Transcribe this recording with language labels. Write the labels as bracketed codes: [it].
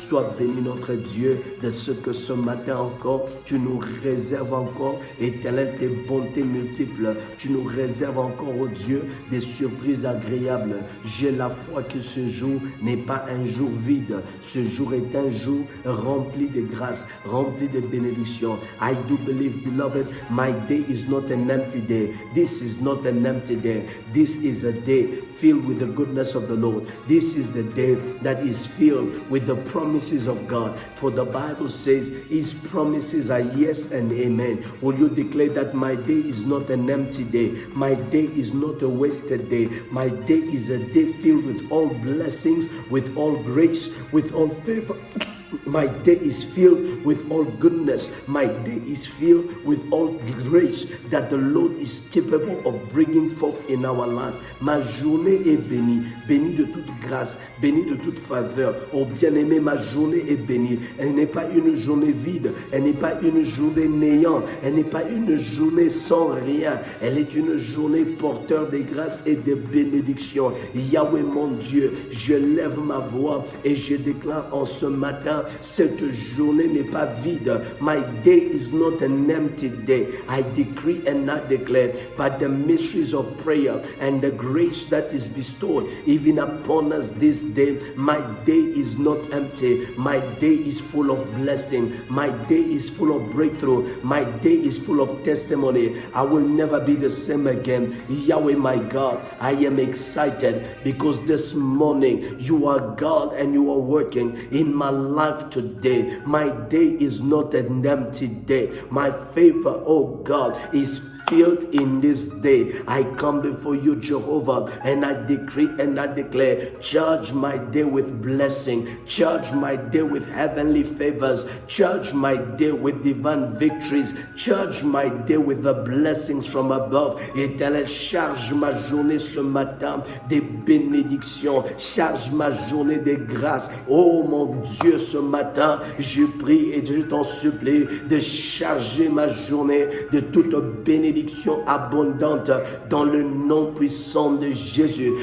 [fr] Sois béni notre Dieu de ce que ce matin encore, tu nous réserves encore, Éternel, tes bontés multiples. Tu nous réserves encore, oh Dieu, des surprises agréables. J'ai la foi que ce jour n'est pas un jour vide. Ce jour est un jour rempli de grâce, rempli de bénédictions. [en] I do believe, beloved, my day is not an empty day. This is not an empty day. This is a day filled with the goodness of the Lord. This is the day that is filled with the promises of God. For the Bible says his promises are yes and amen. Will you declare that my day is not an empty day? My day is not a wasted day. My day is a day filled with all blessings, with all grace, with all favor. My day is filled with all goodness. My day is filled with all grace that the Lord is capable of bringing forth in our life. [fr] Ma journée est bénie, bénie de toute grâce, bénie de toute faveur. Oh bien-aimé, ma journée est bénie. Elle n'est pas une journée vide, elle n'est pas une journée néant, elle n'est pas une journée sans rien. Elle est une journée porteur de grâce et de bénédiction. Yahweh mon Dieu, je lève ma voix et je déclare en ce matin, cette journée n'est pas vide. [en] My day is not an empty day. I decree and I declare, by the mysteries of prayer and the grace that is bestowed even upon us this day, my day is not empty. My day is full of blessing. My day is full of breakthrough. My day is full of testimony. I will never be the same again. Yahweh, my God, I am excited because this morning you are God and you are working in my life today. My day is not an empty day. My favor, oh God, is filled in this day. I come before you, Jehovah, and I decree and I declare, charge my day with blessing, charge my day with heavenly favors, charge my day with divine victories, charge my day with the blessings from above. [fr] Éternel, charge ma journée ce matin des bénédictions, charge ma journée des grâces. Oh mon Dieu, ce matin, je prie et je t'en supplie de charger ma journée de toute bénédiction bénédiction abondante dans le nom puissant de Jésus.